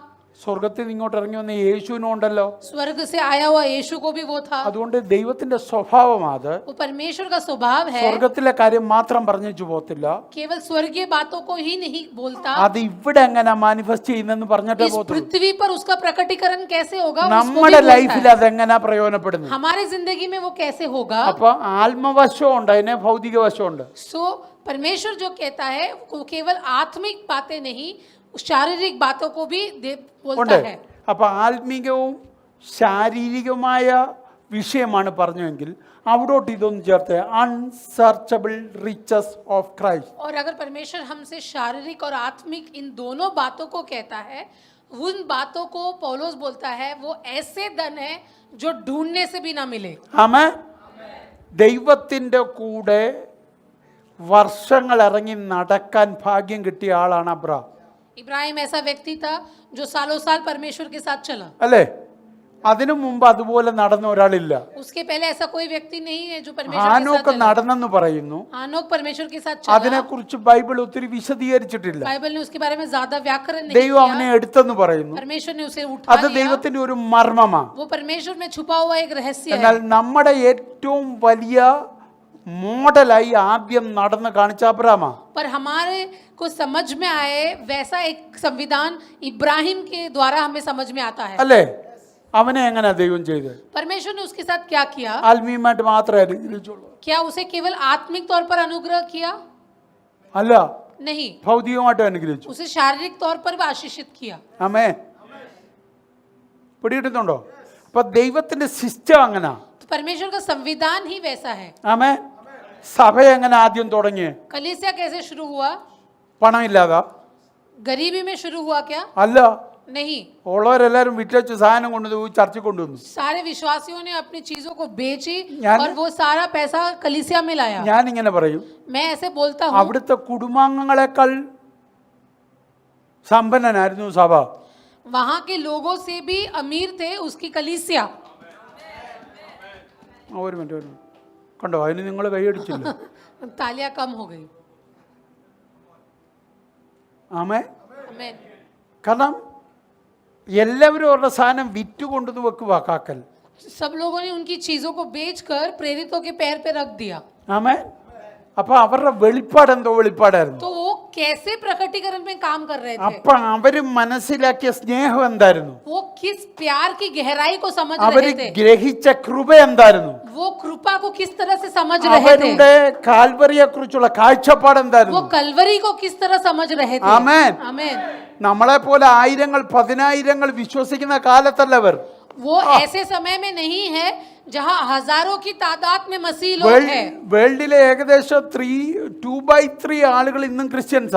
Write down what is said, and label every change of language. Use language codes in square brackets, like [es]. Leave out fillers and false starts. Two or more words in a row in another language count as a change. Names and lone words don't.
[ml] സ്വർഗത്തിൽ നിന്ന് ഇങ്ങോട്ട് ഇറങ്ങി വന്ന യേശുവിനും ഉണ്ടല്ലോ. [hi] स्वर्ग से आया हुआ यीशु को भी वो था। [ml] അതുകൊണ്ട് ദൈവത്തിന്റെ സ്വഭാവം അത് [hi] वो परमेश्वर का स्वभाव है, [ml] സ്വർഗത്തിലെ കാര്യം മാത്രം പറഞ്ഞു പോകത്തില്ല, [hi] केवल स्वर्गीय बातों को ही नहीं बोलता। [ml] അത് ഇവിടെ എങ്ങനെ മാനിഫെസ്റ്റ് ചെയ്യുന്നെന്ന് പറഞ്ഞിട്ടേ [hi] इस [ml] പോകത്തുള്ളൂ. [hi] पृथ्वी पर उसका प्रकटीकरण कैसे होगा उसको भी [ml] നമ്മുടെ [hi] बोलता [ml] ലൈഫിൽ [hi] है। [ml] അതെങ്ങനെ പ്രയോജനപ്പെടുന്നു? [hi] हमारे जिंदगी में वो कैसे होगा? [ml] അപ്പൊ ആത്മവശമുണ്ട്, അതിനെ ഭൗതിക വശമുണ്ട്. [hi] सो परमेश्वर जो कहता है वो केवल आत्मिक बातें नहीं शारीरिक बातों को भी बोलता [ml] ഉണ്ട്. [hi] है। [ml] അപ്പൊ ആത്മീകവും ശാരീരികമായ വിഷയമാണ് പറഞ്ഞെങ്കിൽ അവിടോട്ട് ഇതൊന്നും ചേർത്ത് [en] unsearchable riches of Christ. [hi] और अगर परमेश्वर हमसे शारीरिक और आत्मिक इन दोनों बातों को कहता है, उन बातों को पौलुस बोलता है वो ऐसे धन है जो ढूंढने से भी ना मिले। [ml] ആമേ. ദൈവത്തിന്റെ കൂടെ വർഷങ്ങൾ ഇറങ്ങി നടക്കാൻ ഭാഗ്യം കിട്ടിയ ആളാണ് അബ്രഹാം. [hi] इब्राहिम ऐसा व्यक्ति था जो सालों साल परमेश्वर के साथ चला। [ml] അല്ലേ? അതിനു മുമ്പ് അതുപോലെ നടന്ന ഒരാളില്ല. [hi] उसके पहले ऐसा कोई व्यक्ति नहीं है जो परमेश्वर के [ml] ഹാനോക്ക് [hi] साथ चला। [ml] നടന്നെന്ന് പറയുന്നു. [hi] हानोक परमेश्वर के साथ चला। [ml] അതിനെക്കുറിച്ച് ബൈബിൾ ഒത്തിരി വിശദീകരിച്ചിട്ടില്ല. [hi] बाइबल ने उसके बारे में ज्यादा व्याकरण नहीं [ml] ദൈവം അവനെ [hi] किया। [ml] എടുത്തെന്ന് പറയുന്നു. [hi] परमेश्वर ने उसे उठा [ml] അത് [hi] लिया। [ml] ദൈവത്തിന്റെ ഒരു മർമ്മമാണ്. [hi] वो परमेश्वर में छुपा हुआ एक रहस्य [ml] എന്നാൽ [hi] है। [ml] നമ്മുടെ ഏറ്റവും വലിയ മോഡലായി ആദ്യം നടന്ന് കാണിച്ച അബ്രഹാമാ. [hi] पर हमारे को समझ में आए वैसा एक संविधान इब्राहिम के द्वारा हमें समझ में आता है। [ml] അല്ലേ? അവനെ എങ്ങനെ ദൈവം ചെയ്ത്? [hi] परमेश्वर ने उसके साथ क्या किया? [ml] ആത്മീയമായിട്ട് മാത്രമേ അനുഗ്രഹിച്ചുള്ളൂ. [hi] क्या उसे केवल आत्मिक तौर पर अनुग्रह किया? [ml] അല്ല, [hi] नहीं, [ml] ഭൗതികമായിട്ട് അനുഗ്രഹിച്ചു. [hi] उसे शारीरिक तौर पर भी आशीषित किया। [ml] ആമേ. പിടികിട്ടുന്നുണ്ടോ? അപ്പൊ ദൈവത്തിന്റെ സിസ്റ്റം അങ്ങനെ. [hi] तो परमेश्वर का संविधान ही वैसा है। [ml] ആമേ. സഭ എങ്ങനെ ആദ്യം തുടങ്ങി? [hi] कलीसिया कैसे शुरू हुआ? [ml] പണമില്ലാതാ? [hi] गरीबी में शुरू हुआ क्या? [ml] അല്ല, [hi] नहीं, [ml] ഉള്ളവരെല്ലാരും വിറ്റു സാധനം കൊണ്ടുപോയി ചർച്ചിൽ കൊണ്ടുവന്നു. [hi] सारे विश्वासियों ने अपनी चीजों को बेची यानी- और वो सारा पैसा कलीसिया में लाया। [ml] ഞാനിങ്ങനെ പറയും, [hi] मैं ऐसे बोलता हूँ, [ml] അവിടുത്തെ കുടുംബാംഗങ്ങളെക്കാൾ സമ്പന്നനായിരുന്നു സഭ. [hi] वहां के लोगों से भी अमीर थे उसकी कलीसिया। [ml] ഒരു മിനിറ്റ് കണ്ടോ, അതിന് നിങ്ങൾ കൈയടിച്ചില്ല. [hi] तालियां कम हो गई। [ml] ആമേ. [hi] आमीन। [ml] കാരണം എല്ലാവരും അവരുടെ സാധനം വിറ്റ് കൊണ്ടുവന്ന് വെക്കുക കാക്കൽ. [hi] सब लोगों ने उनकी चीजों को बेचकर प्रेरितों के पैर पे रख दिया। [ml] ആമേ. അപ്പൊ അവരുടെ വെളിപ്പാട് എന്തോ വെളിപ്പാടായിരുന്നു. [hi] तो वो कैसे प्रकटीकरण में काम कर रहे थे, [ml] അപ്പൊ അവര് മനസ്സിലാക്കിയ സ്നേഹം എന്തായിരുന്നു, [hi] वो किस प्यार की गहराई को समझ [ml] അവര് [hi] रहे थे, [ml] ഗ്രഹിച്ച കൃപ എന്തായിരുന്നു, [hi] वो कृपा को किस तरह से समझ रहे थे, [ml] അവരുടെ കാൽവറിയെ കുറിച്ചുള്ള കാഴ്ചപ്പാട് [hi] वो [ml] എന്തായിരുന്നു. [hi] कलवरी को किस तरह समझ रहे थे. [ml] ആമേൻ. [hi] आमेन. [ml] നമ്മളെ പോലെ ആയിരങ്ങൾ പതിനായിരങ്ങൾ വിശ്വസിക്കുന്ന കാലത്തല്ലവർ. [hi] वो ऐसे समय में नहीं है जहां हजारों की तादाद में मसीह लोग हैं. [ml] വേൾഡിലെ ഏകദേശം 2/3 ആളുകൾ ഇന്നും ക്രിസ്ത്യൻസാ.